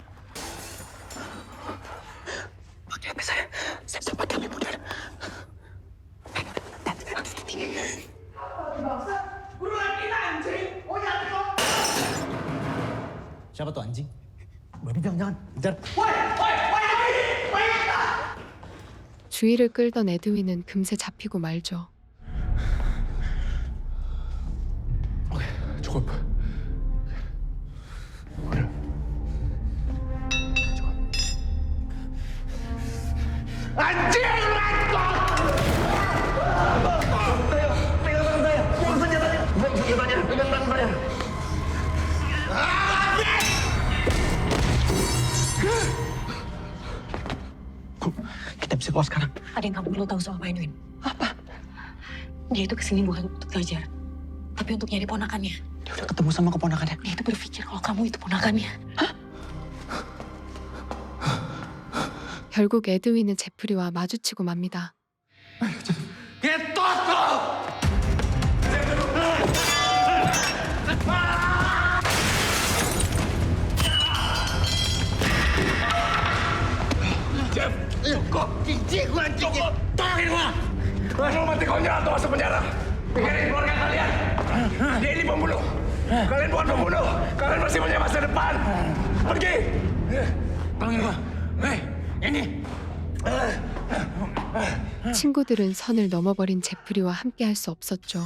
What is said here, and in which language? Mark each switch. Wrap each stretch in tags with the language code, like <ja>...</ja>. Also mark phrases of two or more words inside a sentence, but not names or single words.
<id>Pakai HP saya pakai HP modern. Siapa tuh anjing? Babi jangan. Kejar.</id> <ko>주의를 끌던 에드윈은 금세 잡히고 말죠.</ko> <id>Oke, cukup. Udah. Cukup. Anjing, Ranko! Pegang tangan saya. Buang senjatanya. Pegang tangan saya. Kita bisa keluar sekarang. Ada yang kamu perlu tahu soal Pak Edwin. Apa? Dia itu kesini bukan untuk belajar, tapi untuk nyari ponakannya. Dia udah ketemu sama keponakannya. Dia itu berpikir kalau kamu itu ponakannya.</id> <ko>결국 에드윈은 제프리와 마주치고 맙니다.</ko> <id>Jeff, kok cincin gua anjing. Tolongin gua. Lu mati kau nyerah atau masuk penjara. Pikirin keluarga kalian. Dia ini pembunuh. Kalian bukan pembunuh. Kalian masih punya masa depan. Pergi. Tolongin gua. Hei, ini.</id> <ko>친구들은 선을 넘어버린 제프리와 함께 할 수 없었죠.</ko>